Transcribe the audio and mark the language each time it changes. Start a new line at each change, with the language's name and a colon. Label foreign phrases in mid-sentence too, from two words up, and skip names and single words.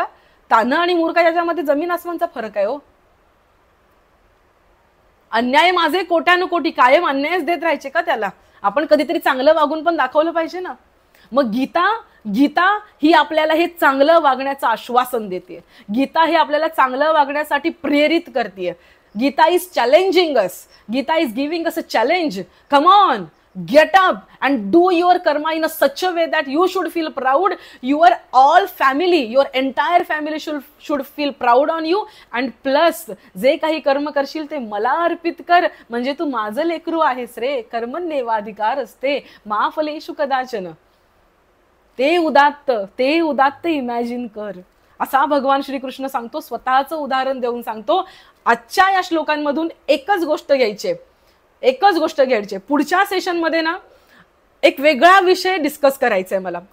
Marathi: तान्ह आणि मूर्ख याच्यामध्ये जमीन आसमानचा फरक आहे हो. अन्याय माझे कोट्यानुकोटी, कायम अन्यायच देत राहायचे का त्याला? आपण कधीतरी चांगलं वागून पण दाखवलं पाहिजे ना. मग गीता ही आपल्याला हे चांगलं वागण्याचं आश्वासन देते. गीता ही आपल्याला चांगलं वागण्यासाठी प्रेरित करते.
English: Gita is challenging us. Gita is giving us a challenge. Come on, get up and do your karma in a such a way that you should feel proud. Your all family, your entire family should feel proud on you. And plus
Marathi: जे काही कर्म करशील ते मला अर्पित कर, म्हणजे तू माझं लेकरू आहेस रे.
Sanskrit: कर्मण्येवाधिकार असते मा फलेषु कदाचन.
Marathi: ते उदात्त इमॅजिन कर, असा भगवान श्रीकृष्ण सांगतो. स्वतःचं उदाहरण देऊन सांगतो. आजच्या या श्लोकांमधून एकच गोष्ट घ्यायची. पुढच्या सेशनमध्ये ना एक वेगळा विषय डिस्कस करायचा आहे मला.